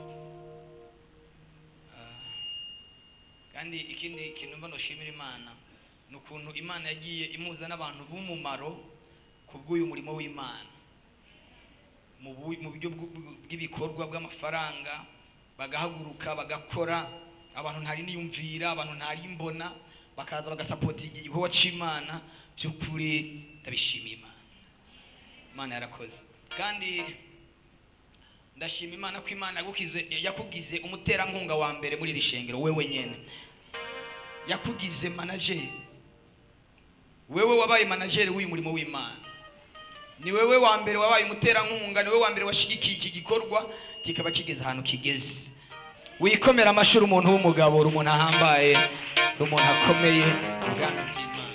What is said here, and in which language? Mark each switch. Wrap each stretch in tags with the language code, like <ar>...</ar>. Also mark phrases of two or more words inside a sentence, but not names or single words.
<rw>Kandi ikindi kintu mbona ushimira Imana nukuntu Imana yagiye imuza n'abantu b'umumaro kubw'uyu murimo w'Imana, mu buryo bw'ibikorwa bw'amafaranga, bagahaguruka bagakora. Abantu ntari niyumvira, abantu ntari mbona, bakaza bagasapota igikorwa cy'Imana. By'ukuri ndabishimiye Imana. Imana yarakoze. Kandi ndashima Imana ko Imana yakugize umuterankunga wa mbere muri iri shengero. Wewe nyene yakugize manager. Wewe wabaye manager w'uyu murimo w'Imana. Ni wewe wa mbere wabaye umuterankunga, ni wewe wa mbere washigikiye iki gikorwa kikaba kigeze ahantu kigeze. Wikomera amashuri umuntu w'umugabo, umuntu ahambaye, umuntu akomeye ubwami bw'Imana.</rw>